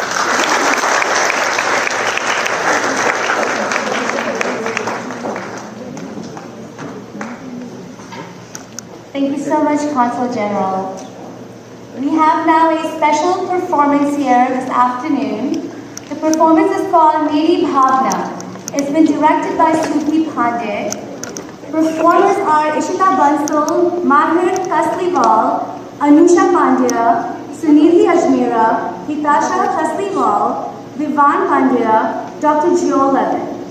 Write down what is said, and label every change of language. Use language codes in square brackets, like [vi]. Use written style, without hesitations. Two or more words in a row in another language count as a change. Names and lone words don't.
[en] Thank you so much, Consul General. We have now a special performance here this afternoon. The performance is called Meri Bhavna. It's been directed by Suki Pandey. Performers are Ishita Bansal, Mahavir Kasliwal, Anusha Pandya, Sunidhi Ajmera, Hitasha Kasliwal, Vivan Pandya, Dr. Jio Levin.